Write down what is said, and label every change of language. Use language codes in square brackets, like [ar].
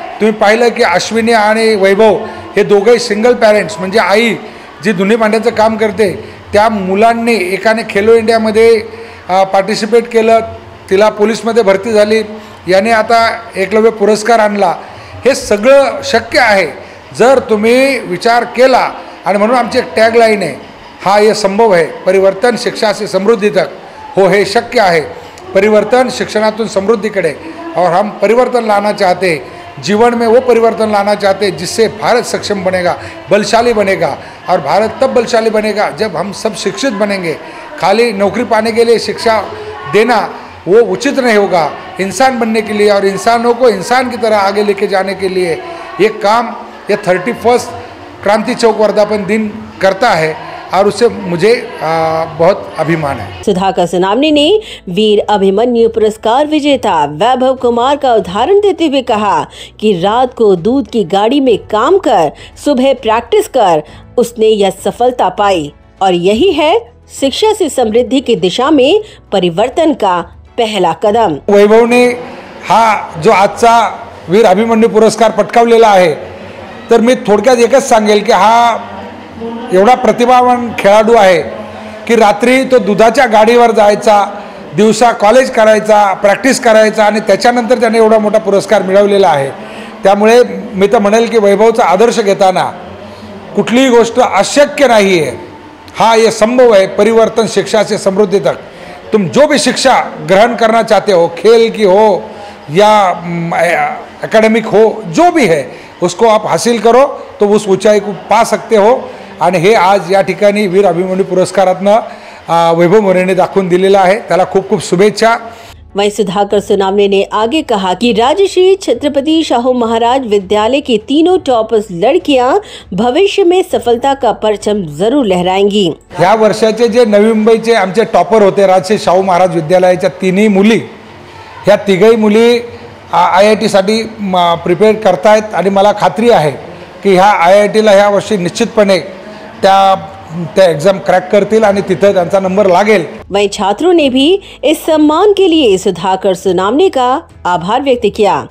[mr] तुम्ही पाहिलं की अश्विनी आणि वैभव हे दोघंही सिंगल पॅरेंट्स, म्हणजे आई जी धुणी भांड्याचं काम करते त्या मुलांनी एकाने खेलो इंडियामध्ये पार्टिसिपेट केलं, तिला पोलीसमध्ये भरती झाली, याने आता एकलव्य पुरस्कार आणला. हे सगळं शक्य आहे जर तुम्ही विचार केला. आणि म्हणून आमची एक टॅगलाईन आहे, [hi] हाँ ये संभव है, परिवर्तन शिक्षा से समृद्धि तक. [mr] हो, हे शक्य आहे. परिवर्तन शिक्षणातून समृद्धीकडे. [hi] और हम परिवर्तन लाना चाहते, जीवन में वो परिवर्तन लाना चाहते जिससे भारत सक्षम बनेगा, बलशाली बनेगा. और भारत तब बलशाली बनेगा जब हम सब शिक्षित बनेंगे. खाली नौकरी पाने के लिए शिक्षा देना वो उचित नहीं होगा. इंसान बनने के लिए और इंसानों को इंसान की तरह आगे लेके जाने के लिए ये काम ये 31 क्रांति चौक वर्धापन दिन करता है और उससे मुझे बहुत अभिमान है. सुधाकर सोनावने ने वीर अभिमन्यु पुरस्कार विजेता वैभव कुमार का उदाहरण देते हुए कहा कि रात को दूध की गाड़ी में काम कर सुबह प्रैक्टिस कर उसने यह सफलता पाई और यही है शिक्षा से समृद्धि की दिशा में परिवर्तन का पहला कदम. [mr] वैभवने हा जो आजचा वीर अभिमन्यू पुरस्कार पटकावलेला आहे, तर मी थोडक्यात एकच सांगेल की हा एवढा प्रतिभावान खेळाडू आहे की रात्री तो दुधाच्या गाडीवर जायचा, दिवसा कॉलेज करायचा, प्रॅक्टिस करायचा आणि त्याच्यानंतर त्याने एवढा मोठा पुरस्कार मिळवलेला आहे. त्यामुळे मी तर म्हणेल की वैभवचा आदर्श घेताना कुठलीही गोष्ट अशक्य [hi] नहीं है. हाँ ये संभव है, परिवर्तन शिक्षा से समृद्धि तक. तुम जो भी शिक्षा ग्रहण करना चाहते हो, खेल की हो या एकेडमिक हो, जो भी है उसको आप हासिल करो तो उस ऊंचाई को पा सकते हो. [mr] आणि हे आज या ठिकाणी वीर अभिमन्यू पुरस्कारातनं वैभव मोरेने दाखवून दिलेलं आहे. त्याला खूप खूप शुभेच्छा. [hi] वहीं सुधाकर सोनावने ने आगे कहा कि राजश्री छत्रपति शाहू महाराज विद्यालय की तीनों टॉपर्स लड़कियां भविष्य में सफलता का परचम जरूर लहराएंगी. [mr] ह्या वर्षाचे जे नवी मुंबईचे आमचे टॉपर होते राजश्री शाहू महाराज विद्यालयाच्या तीनही मुली, ह्या तिघही मुली IIT साठी प्रिपेअर करतायत आणि मला खात्री आहे की ह्या IITला ह्या वर्षी निश्चितपणे त्या एग्जाम क्रैक करतील आणि तिथे त्यांचा नंबर लागेल. [hi] वहीं छात्रों ने भी इस सम्मान के लिए सुधाकर सोनावने का आभार व्यक्त किया.